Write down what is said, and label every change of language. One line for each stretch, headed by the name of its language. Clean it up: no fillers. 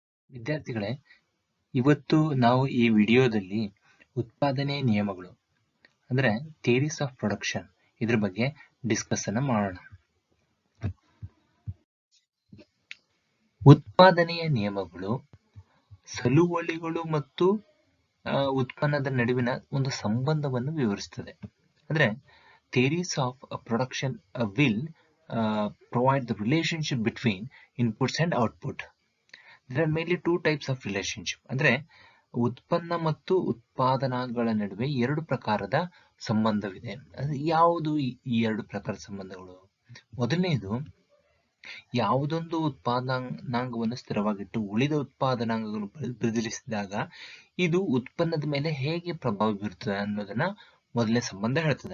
Kannada: ವಿದ್ಯಾರ್ಥಿಗಳೇ, ಇವತ್ತು ನಾವು ಈ ವಿಡಿಯೋದಲ್ಲಿ ಉತ್ಪಾದನೆಯ ನಿಯಮಗಳು ಅಂದ್ರೆ ಥಿಯರೀಸ್ ಆಫ್ ಪ್ರೊಡಕ್ಷನ್ ಇದ್ರ ಬಗ್ಗೆ ಡಿಸ್ಕಸ್ ಅನ್ನ ಮಾಡೋಣ. ಉತ್ಪಾದನೆಯ ನಿಯಮಗಳು ಸಲುವಳಿಗಳು ಮತ್ತು ಉತ್ಪನ್ನದ ನಡುವಿನ ಒಂದು ಸಂಬಂಧವನ್ನು ವಿವರಿಸುತ್ತದೆ.
English: ಅಂದ್ರೆ theories of production will provide the relationship between inputs and output. There are mainly two types of relationship.
Kannada: ಅಂದ್ರೆ ಉತ್ಪನ್ನ ಮತ್ತು ಉತ್ಪಾದನಾಗಳ ನಡುವೆ ಎರಡು ಪ್ರಕಾರದ ಸಂಬಂಧವಿದೆ. ಯಾವುದು ಈ ಎರಡು ಪ್ರಕಾರದ ಸಂಬಂಧಗಳು? ಮೊದಲನೆಯದು, ಯಾವುದೊಂದು ಉತ್ಪಾದನಾಂಗವನ್ನು ಸ್ಥಿರವಾಗಿಟ್ಟು ಉಳಿದ ಉತ್ಪಾದನಾಂಗಗಳನ್ನು ಬದಲಿಸಿದಾಗ ಇದು ಉತ್ಪನ್ನದ ಮೇಲೆ ಹೇಗೆ ಪ್ರಭಾವ ಬೀರುತ್ತದೆ ಅನ್ನೋದನ್ನ ಮೊದಲನೇ ಸಂಬಂಧ ಹೇಳ್ತದೆ.